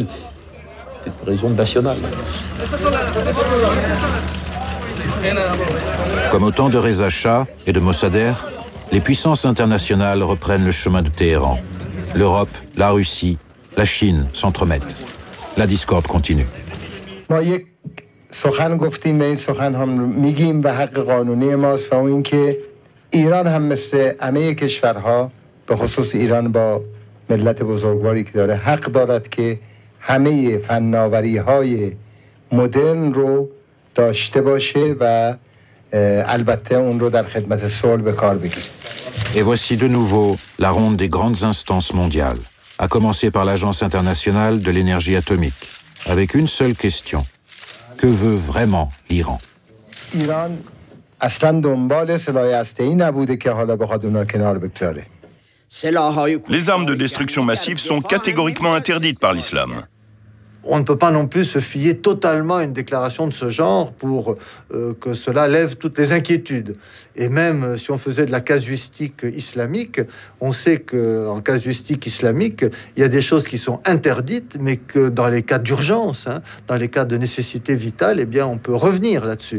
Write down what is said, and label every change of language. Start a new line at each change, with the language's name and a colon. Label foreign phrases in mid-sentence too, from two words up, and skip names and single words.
French: C'est une raison nationale. Comme au temps de Reza Shah et de Mossadegh, les puissances internationales reprennent le chemin de Téhéran. L'Europe, la Russie, la Chine s'entremettent. La discorde continue.
Persian: همه فناوری‌های مدرن رو داشته باشه و البته اون رو در خدمت صلح به کار بگیره.
French: Et voici de nouveau la ronde des grandes instances mondiales, à commencer par l'Agence internationale de l'énergie atomique, avec une seule question. Que veut vraiment l'Iran?
Persian: ایران اصلاً دنبال سلاح هسته‌ای نبوده که حالا بخواد اونها کنار بگذاره.
French: Les armes de destruction massive sont catégoriquement interdites par l'islam. On ne peut pas non plus se fier totalement à une déclaration de ce genre pour que cela lève toutes les inquiétudes. Et même si on faisait de la casuistique islamique, on sait qu'en casuistique islamique, il y a des choses qui sont interdites, mais que dans les cas d'urgence, dans les cas de nécessité vitale, eh bien, on peut revenir là-dessus.